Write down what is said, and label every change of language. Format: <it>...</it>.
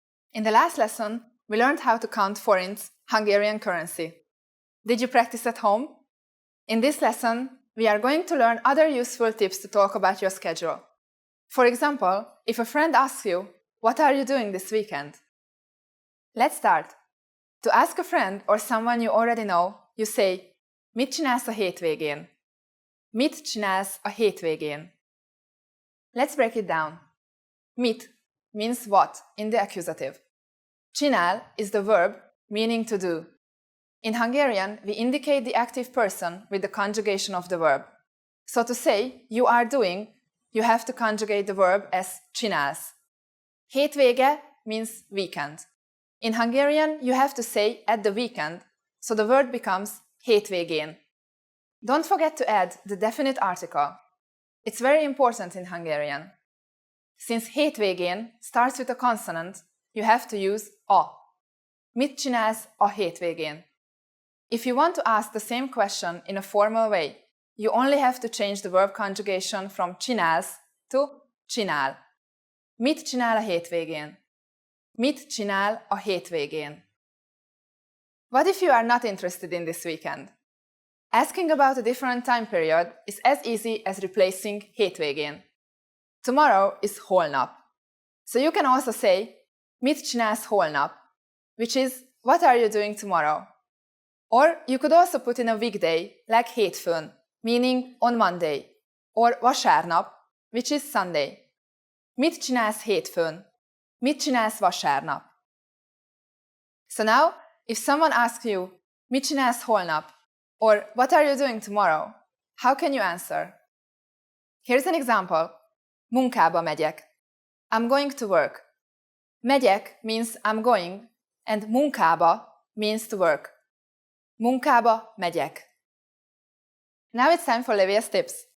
<en>In the last lesson, we learned how to count forints, Hungarian currency. Did you practice at home? In this lesson, we are going to learn other useful tips to talk about your schedule. For example, if a friend asks you, "What are you doing this weekend?" Let's start. To ask a friend or someone you already know, you say,</en> <hu>mit csinálsz a hétvégén? Mit csinálsz a hétvégén?</hu> <en>Let's break it down. Mit means what in the accusative. Csinál is the verb meaning to do. In Hungarian, we indicate the active person with the conjugation of the verb. So to say you are doing, you have to conjugate the verb as csinálsz. Hétvége means weekend. In Hungarian, you have to say at the weekend, so the word becomes hétvégén. Don't forget to add the definite article. It's very important in Hungarian. Since hétvégén starts with a consonant, you have to use a.</en> <hu>Mit csinálsz a hétvégén?</hu> <en>If you want to ask the same question in a formal way, you only have to change the verb conjugation from csinálsz to csinál.</en> <hu>Mit csinál a hétvégén? Mit csinál a hétvégén?</hu> <en>What if you are not interested in this weekend? Asking about a different time period is as easy as replacing hétvégén. Tomorrow is holnap. So you can also say,</en> <hu>mit csinálsz holnap?</hu> <en>Which is, what are you doing tomorrow? Or you could also put in a weekday, like hétfőn, meaning on Monday, or vasárnap, which is Sunday.</en> <hu>Mit csinálsz hétfőn? Mit csinálsz vasárnap?</hu> <en>So now, if someone asks you,</en> <hu>mit csinálsz holnap?</hu> <en>Or what are you doing tomorrow? How can you answer? Here's an example.</en> <hu>Munkába megyek.</hu> <en>I'm going to work. Megyek means I'm going, and munkába means to work.</en> <hu>Munkába megyek.</hu> <en>Now it's time for Livia's tips.</en>